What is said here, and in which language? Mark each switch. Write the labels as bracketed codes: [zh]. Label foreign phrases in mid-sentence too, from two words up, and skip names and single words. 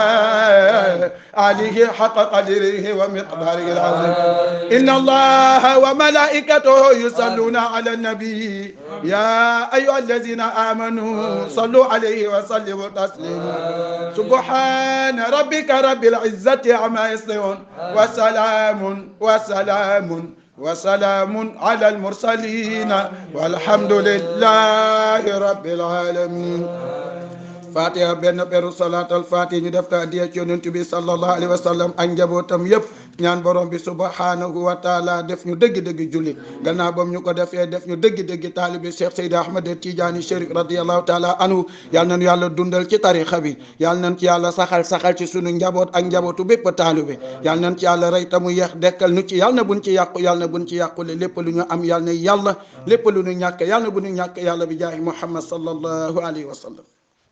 [ar] آله حق قدره ومقداره العظيم إن الله وملائكته يصلون على النبي يا أيها الذين آمنوا صلوا عليه وسلموا تسليما سبحان ربك رب العزة عما يصفون وسلام على المرسلين والحمد لله رب العالمين [wo] Fatiha benn peru salaatal Fatiha ñu def ko addiya ci yonent bi [ar] صلى الله عليه وسلم [wo] ak njabootam yëpp ñaan borom bi [ar] سبحانه وتعالى [wo] def ñu dëgg-dëgg jullit gannaaw bam ñu ko defee def ñu dëgg-dëgg taalibi Cheikh Seydi Ahmed Tidiane Chérif [ar] رضي الله تعالى عنه [wo] yal nañu yàlla dundal ci tarixa bi yal nañ ci yàlla saxal ci sunu njaboot ak njabootu bépp taalibe yal nañ ci yàlla rey tamu yeex dekkal nu ci yal na buñ ci yàqu yal na buñ ci yàqule lépp lu ñu am yal na yàlla lépp lu ñu ñàkk yal na bu ñu ñàkk yàlla bi jaahi Muhammad [ar] صلى الله عليه وسلم